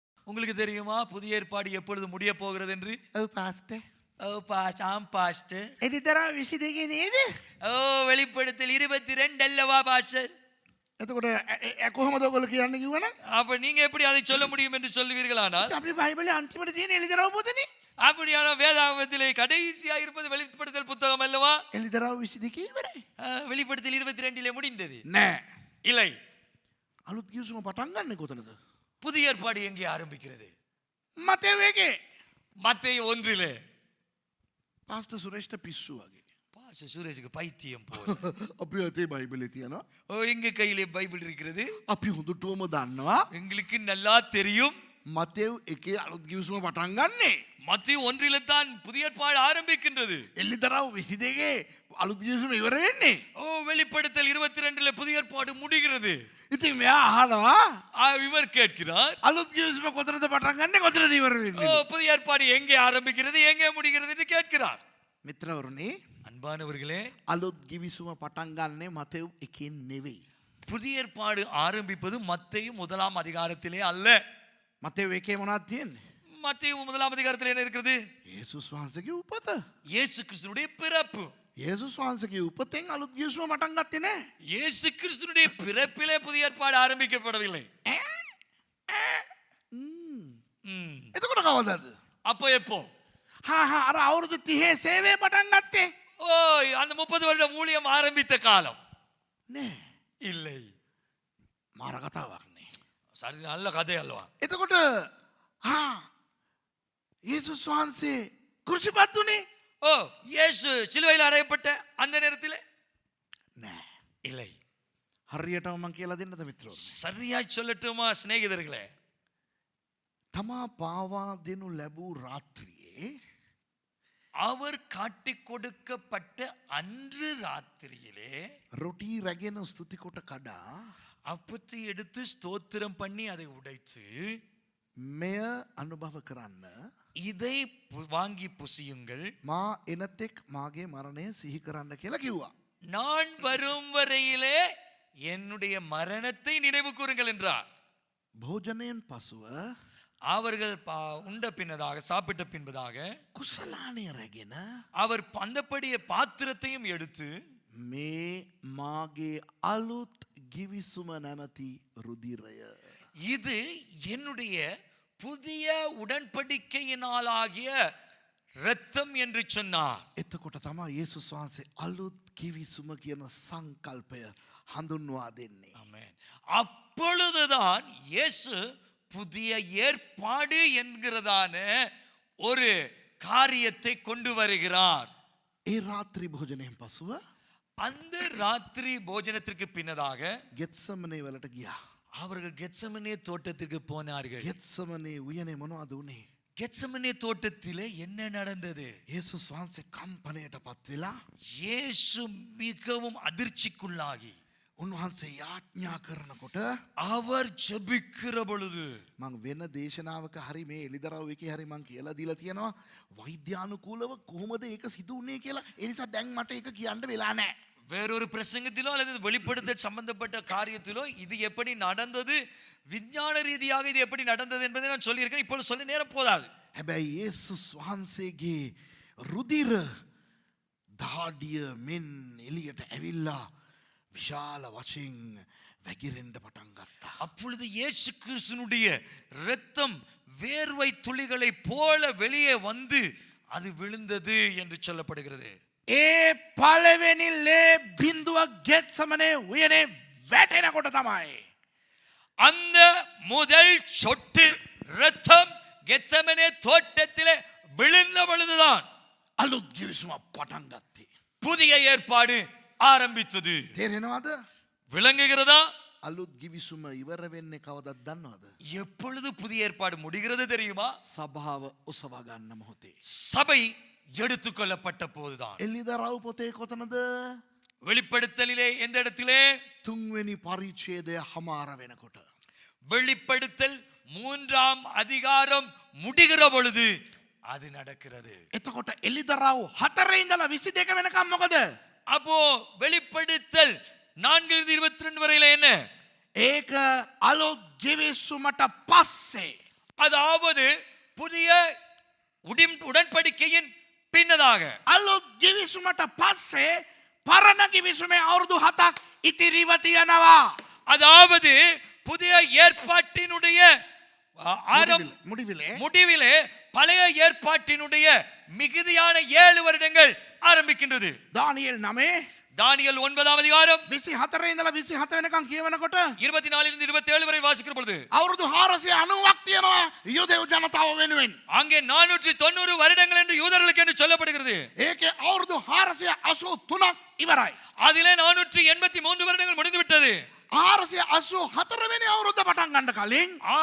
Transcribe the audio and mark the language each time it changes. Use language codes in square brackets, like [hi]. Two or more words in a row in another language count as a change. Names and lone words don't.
[ta] உங்களுக்கு தெரியுமா புதிய ஏற்பாடு எப்பொழுது முடிய போகிறது என்று? [si] ඔව් පාස්ටර්. [ta] ஆம் பாஸ்டர். [si] එදිතරා 22 නේද? [ta] வெளிப்படுத்தல் 22 அல்லவா பாஸ்டர்? [si] එතකොට කොහොමද ඔයගොල්ලෝ කියන්නේ කිව්වනම්? [ta] அப்ப நீங்க எப்படி அதை சொல்ல முடியும் என்று சொல்லுவீர்களானால்? [si] අපි බයිබලයේ අන්තිමට තියෙන එලිදරව් පොතනේ. [ta] அப்படியான வேதாகமத்திலே கடைசியா இருப்பது வெளிப்படுத்தல் புத்தகம் அல்லவா? [si] එලිදරව් 22 ඉවරයි. [ta] வெளிப்படுத்தல் 22 முடிந்தது. [si] නෑ. [ta] இல்லை. [si] අලුත් කිවිසුම පටන් ගන්න කොතනද? [ta] புதிய ஏற்பாடு எங்கே ஆரம்பிக்கிறது? [si] මතෙව් එකේ. [ta] மத்தேயு 1 [si] පාස්ටර් සුරේෂ්ට පිස්සු වගේ. [ta] பாஸ்டர் சுரேஷுக்கு பைத்தியம் போல. [si] අපි අතේ බයිබලේ තියෙනවා. [ta] எங்க கையிலே பைபிள் இருக்கிறது. [si] අපි හොඳටම දන්නවා. [ta] எங்களுக்கு நல்லா தெரியும். [si] මතෙව් එකේ අලුත් කිවිසුම පටන් ගන්නෙ. [ta] மத்தேயு 1 தான் புதிய ஏற்பாடு ஆரம்பிக்கின்றது. [si] එලිදරව් 22 අලුත් කිවිසුම ඉවර වෙන්නේ. [ta] வெளிப்படுத்தல் 22 புதிய ஏற்பாடு முடிகிறது. [si] ඉතින් මෙයා අහනවා [ta] இவர் கேட்கிறார், [si] අලුත් කිවිසුම කොතනද පටන් ගන්නෙ කොතනද ඉවර වෙන්නේ? [ta] புதிய ஏற்பாடு எங்கே ஆரம்பிக்கிறது எங்கே முடிகிறது என்று கேட்கிறார். [si] මිත්‍රවරුනි, [ta] அன்பானவர்களே, [si] අලුත් කිවිසුම පටන් ගන්නෙ මතෙව් එකෙන් නෙවෙයි. [ta] புதிய ஏற்பாடு ஆரம்பிப்பது மத்தேயு 1 அதிகாரத்திலே அல்ல. [si] මතෙව් එකේ මොනවද තියෙන්නේ? [ta] மத்தேயு 1 அதிகாரத்தில் என்ன இருக்கிறது? [si] යේසුස් වහන්සේගේ උපත. [ta] இயேசு கிறிஸ்துனுடைய பிறப்பு. [si] යේසුස් වහන්සේගේ උපතෙන් අලුත් කිවිසුම පටන් ගත්තේ නෑ. [ta] இயேசு கிறிஸ்துனுடைய பிறப்பிலே புதிய ஏற்பாடு ஆரம்பிக்கப்படவில்லை. [si] එතකොට කවදාද? [ta] அப்போ எப்போ? [si] අර අවුරුදු 30 සේවය පටන් ගත්තේ [ta] அந்த 30 வருட ஊழியம் ஆரம்பித்த காலம் [si] නෑ. [ta] இல்லை. [si] මාර කතාවක් නේ. [ta] சரி, நல்ல கதை அல்லவா? [si] එතකොට යේසුස් වහන්සේ කුරුසිපත් උනේ [ta] இயேசு சிலுவையில் அறையப்பட்ட அந்த நேரத்தில் [si] නෑ. [ta] இல்லை. [si] හරියටම මං කියලා දෙන්නද මිත්‍රෝ? [ta] சரியாய் சொல்லட்டுமா சிநேகிதர்களே? [si] තමා පාවා දෙනු ලැබූ ராத்திரியே [ta] அவர் காட்டிக் கொடுக்கப்பட்ட அன்று ராத்திரியிலே [si] ரொட்டி රැගෙන ස්තුති කොට කඩා [ta] அப்பத்தை எடுத்து ஸ்தோத்திரம் பண்ணி அதை உடைத்து [si] මෙය අනුභව කරන්න [ta] இதை வாங்கி புசியுங்கள், [si] මා එනතෙක් මාගේ මරණය සිහි කරන්න කියලා කිව්වා. [ta] நான் வரும் வரையிலே என்னுடைய மரணத்தை நினைவு கூறுங்கள் என்றார். [si] භෝජනයෙන් පසුව [ta] அவர்கள் உண்ட பின்னதாக சாப்பிட்ட பின்பதாக [si] කුසලානය රැගෙන [ta] அவர் அந்தப்படிய பாத்திரத்தையும் எடுத்து [si] මේ මාගේ අලුත් ගිවිසුම නැමැති රුධිරය [ta] இது என்னுடைய புதிய உடன்படிக்கையினாலாகிய இரத்தம் என்று சொன்னார். [si] එතකොට තමයි යේසුස් වහන්සේ අලුත් ගිවිසුම කියන සංකල්පය හඳුන්වා දෙන්නේ. [ta] ஆமென். அப்பொழுதுதான் இயேசு புதிய ஏற்பாடு என்கிறதான ஒரு காரியத்தை கொண்டு வருகிறார். [si] ඒ රාත්‍රී භෝජනයෙන් පසුව [ta] அந்த ராத்திரி போஜனத்திற்கு பின்னதாக [si] ගෙත්සමනේ වලට ගියා. [ta] அவர்கள் கெத்செமனே தோட்டத்திற்கு போனார்கள். [si] ගෙත්සමනේ උයනේ මොනවද උනේ? [ta] கெத்செமனே தோட்டத்திலே என்ன நடந்தது? [si] යේසුස් වහන්සේ කම්පණයට පත් වෙලා [ta] இயேசு மிகவும் அதிர்ச்சிக்குள்ளாகி [si] උන්වහන්සේ යාඥා කරනකොට [ta] அவர் ஜெபிக்கிற பொழுது [si] මං වෙන දේශනාවක හරි මේ එලිදරව් එකේ හරි මං කියලා දීලා තියෙනවා වෛද්‍යානුකූලව කොහොමද ඒක සිදු වුනේ කියලා. ඒ නිසා දැන් මට ඒක කියන්න වෙලා නැහැ. [ta] வேறொரு பிரசங்கத்திலோ அல்லது வெளிப்படுத்தல் சம்பந்தப்பட்ட காரியத்திலோ இது எப்படி நடந்தது, விஞ்ஞான ரீதியாக இது எப்படி நடந்தது என்பதை நான் சொல்லியிருக்கேன். இப்பொழுது சொல்ல நேரம் போதாது. [si] හැබැයි යේසුස් වහන්සේගේ රුධිර දහඩිය මෙන් එළියට ඇවිල්ලා විශාල වශයෙන් වැగిරෙන්න පටන් ගත්තා. [ta] அப்பொழுது இயேசு கிறிஸ்துனுடைய இரத்தம் வேர்வை துளிகளை போல வெளியே வந்து அது விழுந்தது என்று சொல்லப்படுகிறது. [si] ඒ පළවෙනි ලේ බිඳුව ගෙත්සමනේ උයනේ වැටෙනකොට තමයි [ta] அந்த முதல் சொட்டு இரத்தம் கெத்செமனே தோட்டத்திலே விழுந்த பொழுதுதான் [si] අලුත් ගිවිසුමක් පටන් ගත්තේ. [ta] புதிய ஏற்பாடு ஆரம்பித்தது. [si] තේරෙනවද? [ta] விளங்குகிறதா? [si] අලුත් ගිවිසුම ඉවර වෙන්නේ කවදද දන්නවද? [ta] எப்பொழுது புதிய ஏற்பாடு முடிகிறது தெரியுமா? [si] සභාව ඔසවා ගන්න මොහොතේ. [ta] சபை எடுத்துக்கொள்ளப்பட்ட போதுதான். [si] එලිදරව් පොතේ කොතනද? [ta] வெளிப்படுத்தலிலே எந்த இடத்திலே? [si] තුන්වෙනි පරිච්ඡේදය හමාර වෙනකොට. [ta] வெளிப்படுத்தல் 3 அதிகாரம் முடிகிற பொழுது அது நடக்கிறது. [si] එතකොට එලිදරව් 4 ඉඳලා 22 වෙනකම් මොකද? [ta] அப்போ வெளிப்படுத்தல் 4:22 வரையில என்ன? [si] ඒක අලුත් ගිවිසුමට පස්සේ [ta] அதாவது புதிய உடன்படிக்கையின் பின்னதாக [si] අලුත් ගිවිසුමට පස්සේ පරණ ගිවිසුමේ අවුරුදු 7ක් ඉතිරිව තියෙනවා. [ta] அதாவது புதிய ஏற்பாட்டினுடைய முடிவிலே முடிவிலே பழைய ஏற்பாட்டினுடைய மிகுதியான 7 வருடங்கள் ஆரம்பிக்கின்றது. [si] දානියෙල් 9 [ta] தானியேல் 9ஆம் அதிகாரம் [si] 24 ඉඳලා 27 වෙනකන් කියවනකොට [ta] 24 இருந்து 27 வரை வாசிக்கிற பொழுது [si] අවුරුදු 490ක් තියෙනවා යුදෙව් ජනතාව වෙනුවෙන්. [ta] அங்கே 490 வருடங்கள் என்று யூதர்களுக்கு என்று சொல்லப்படுகிறது. [si] ඒකේ අවුරුදු 483ක් ඉවරයි. [ta] அதிலே 483 வருடங்கள் முடிந்து விட்டது. [si] 484 වෙනි අවුරුද්ද පටන් ගන්න කලින්